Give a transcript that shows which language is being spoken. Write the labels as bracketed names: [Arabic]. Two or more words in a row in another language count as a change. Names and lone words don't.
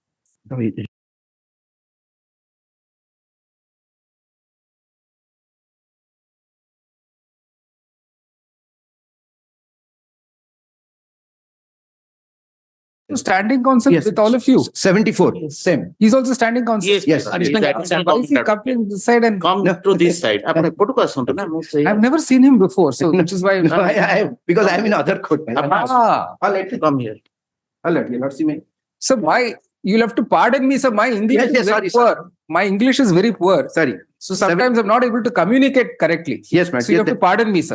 [English] Standing counsel Yes. with all of you. 74. Same. He's also standing counsel. Yes, Yes. yes. Why is he coming this side and Come to this side. [Odia] ଆପଣ ଏପଟକୁ ଆସନ୍ତୁ ନା, ମୁଁ ସେଇ- [English] I've never seen him before, so which is why. No, because I'm in other court. Ah, All right. Come here. All right. Your lordship, may. so you'll have to pardon me, sir. My English Yes, is yes, very sorry, poor. My English is very poor. Sorry. So sometimes I'm not able to communicate correctly. Yes, ma'am. So you have to pardon me, sir.